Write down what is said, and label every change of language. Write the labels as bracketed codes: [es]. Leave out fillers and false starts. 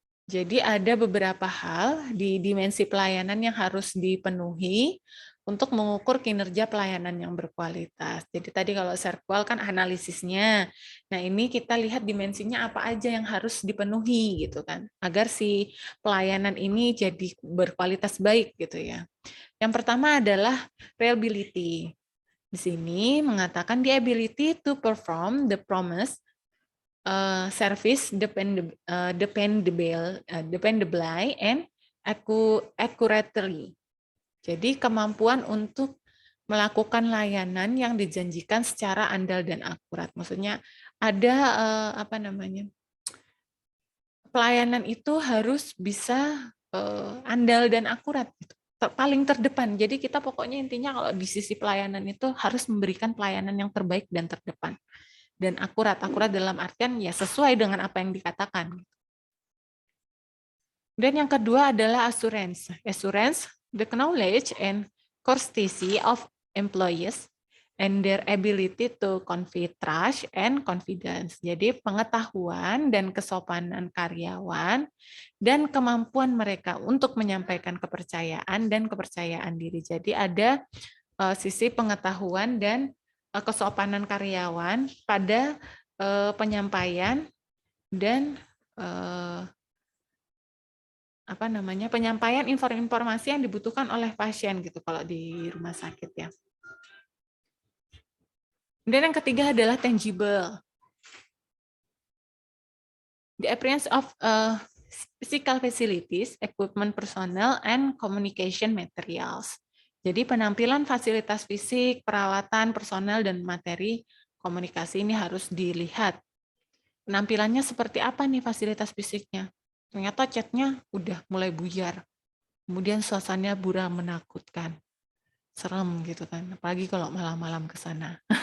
[id] Jadi ada beberapa hal di dimensi pelayanan yang harus dipenuhi untuk mengukur kinerja pelayanan yang berkualitas. Jadi tadi kalau serkual kan analisisnya. Nah, ini kita lihat dimensinya apa aja yang harus dipenuhi gitu kan, agar si pelayanan ini jadi berkualitas baik gitu ya. Yang pertama adalah reliability. Di sini mengatakan [en] the ability to perform the promise service dependably and accurately. [id] Jadi kemampuan untuk melakukan layanan yang dijanjikan secara andal dan akurat. Maksudnya ada pelayanan itu harus bisa andal dan akurat gitu. Paling terdepan. Jadi kita pokoknya intinya kalau di sisi pelayanan itu harus memberikan pelayanan yang terbaik dan terdepan. Dan akurat dalam artian ya sesuai dengan apa yang dikatakan. Dan yang kedua adalah assurance. [en] Assurance, the knowledge and courtesy of employees and their ability to convey trust and confidence. [id] Jadi pengetahuan dan kesopanan karyawan dan kemampuan mereka untuk menyampaikan kepercayaan dan kepercayaan diri. Jadi ada sisi pengetahuan dan kesopanan karyawan pada penyampaian dan penyampaian informasi yang dibutuhkan oleh pasien gitu kalau di rumah sakit ya. Dan yang ketiga adalah tangible. [en] The appearance of physical facilities, equipment, personnel, and communication materials. [id] Jadi penampilan fasilitas fisik, peralatan, personel, dan materi komunikasi ini harus dilihat. Penampilannya seperti apa nih fasilitas fisiknya? Ternyata catnya udah mulai buyar. Kemudian suasananya buram menakutkan. Serem gitu kan, apalagi kalau malam-malam ke sana.